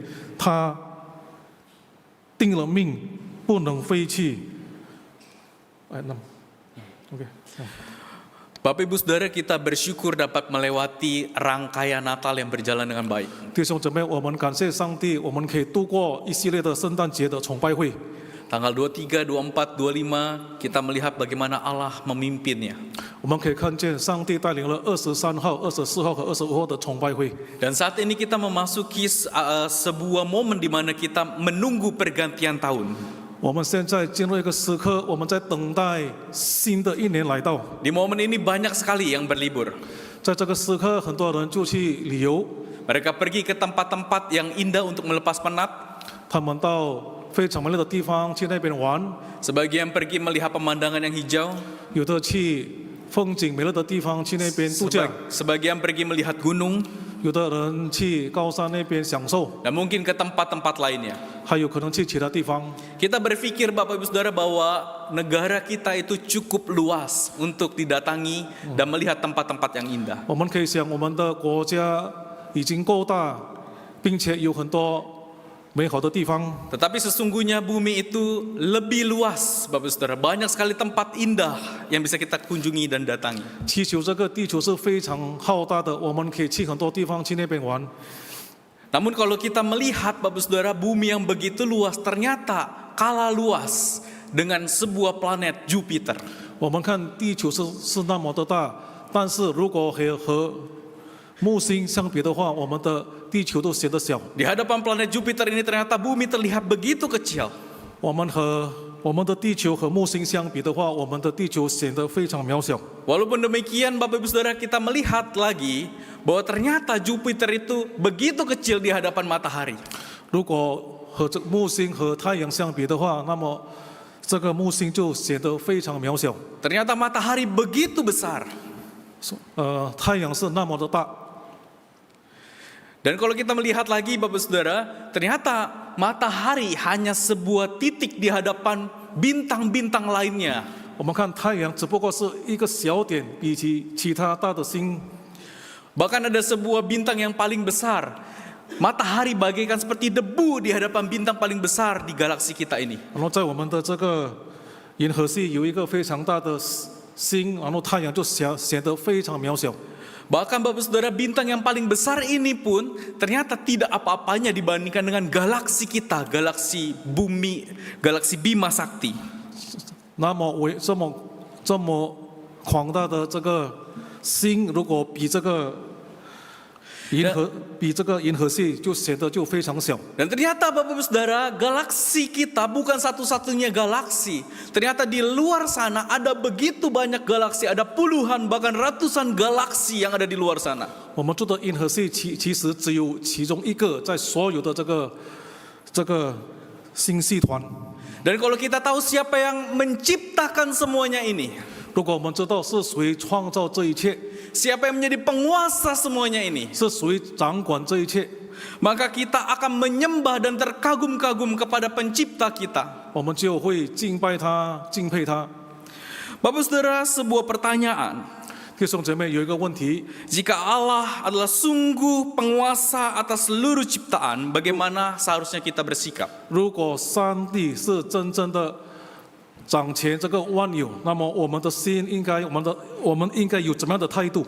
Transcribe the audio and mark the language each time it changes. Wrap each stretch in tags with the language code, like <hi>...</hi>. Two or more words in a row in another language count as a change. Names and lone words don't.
<zh>他定了命，不能废弃。Ayat 6.</zh> <id>Oke. Bapak Ibu Saudara, kita bersyukur dapat melewati rangkaian Natal yang berjalan dengan baik.</id> <zh>弟兄姊妹，我们感谢上帝，我们可以度过一系列的圣诞节的崇拜会。</zh> <id>Tanggal 23, 24, 25 kita melihat bagaimana Allah memimpinnya.</id> <zh>我们可以看见上帝带领了23号、24号和25号的崇拜会。</zh> <id>Dan saat ini kita memasuki sebuah momen di mana kita menunggu pergantian tahun.</id> <zh>我们现在进入一个时刻，我们在等待新的一年来到。</zh> <id>Di momen ini banyak sekali yang berlibur.</id> <zh>在这个时刻，很多人就去旅游，</zh> <id>Mereka pergi ke tempat-tempat yang indah untuk melepas penat.</id> <zh>他们到非常美丽的地方去那边玩，</zh> <id>Sebagian pergi melihat pemandangan yang hijau.</id> <zh>有的去风景美丽的地方去那边度假，</zh> <id>Sebagian pergi melihat gunung.</id> <zh>有的人去高山那边享受，</zh> <id>Dan mungkin ke tempat-tempat lainnya.</id> <zh>还有可能去其他地方。</zh> <id>Kita berpikir Bapak Ibu Saudara bahwa negara kita itu cukup luas untuk didatangi dan melihat tempat-tempat yang indah.</id> <zh>我们可以想，我们的国家已经够大，并且有很多美好的地方。</zh> <id>Tetapi sesungguhnya bumi itu lebih luas, Bapak Saudara. Banyak sekali tempat indah yang bisa kita kunjungi dan datangi.</id> <zh>地球这个地球是非常浩大的，我们可以去很多地方去那边玩。</zh> <id>Namun kalau kita melihat, Bapak Saudara, bumi yang begitu luas ternyata kalah luas dengan sebuah planet Jupiter.</id> <zh>我们看地球是那么的大，但是如果和木星相比的话，我们的地球都显得小。</zh> <id>Di hadapan planet Jupiter ini ternyata bumi terlihat begitu kecil.</id> <zh>我们的地球和木星相比的话，我们的地球显得非常渺小。</zh> <id>Walaupun demikian, Bapak Ibu Saudara, kita melihat lagi bahwa ternyata Jupiter itu begitu kecil di hadapan matahari.</id> <zh>如果和这木星和太阳相比的话，那么这个木星就显得非常渺小。</zh> <id>Ternyata matahari begitu besar.</id> <zh>太阳是那么的大。</zh> <id>Dan kalau kita melihat lagi, Bapak Saudara, ternyata matahari hanya sebuah titik di hadapan bintang-bintang lainnya.</id> <zh>我们看太阳只不过是一个小点，比起其他大的星。</zh> <id>Bahkan ada sebuah bintang yang paling besar. Matahari bagaikan seperti debu di hadapan bintang paling besar di galaksi kita ini.</id> <zh>然后在我们的这个银河系有一个非常大的星，然后太阳就显得非常渺小。</zh> <id>Bahkan Bapak Saudara, bintang yang paling besar ini pun ternyata tidak apa-apanya dibandingkan dengan galaksi kita, galaksi bumi, galaksi Bima Sakti.</id> <zh>那么这么广大的这个星，如果比这个银河系就显得就非常小。</zh> <id>Dan ternyata Bapak Ibu Saudara, galaksi kita bukan satu-satunya galaksi. Ternyata di luar sana ada begitu banyak galaksi, ada puluhan bahkan ratusan galaksi yang ada di luar sana.</id> <zh>我们住的银河系其实只有其中一个，在所有的这个星系团。</zh> <id>Dan kalau kita tahu siapa yang menciptakan semuanya ini,</id> <zh>如果我们知道是谁创造这一切，</zh> <id>siapa yang menjadi penguasa semuanya ini,</id> <zh>是谁掌管这一切，</zh> <id>maka kita akan menyembah dan terkagum-kagum kepada pencipta kita.</id> <zh>我们就会敬拜他、敬佩他。</zh> <id>Bapak Saudara, sebuah pertanyaan.</id> <zh>弟兄姐妹，有一个问题：</zh> <id>Jika Allah adalah sungguh penguasa atas seluruh ciptaan, bagaimana seharusnya kita bersikap?</id> <zh>如果上帝是真正的掌权这个万有，那么我们的心我们应该有怎么样的态度？</zh>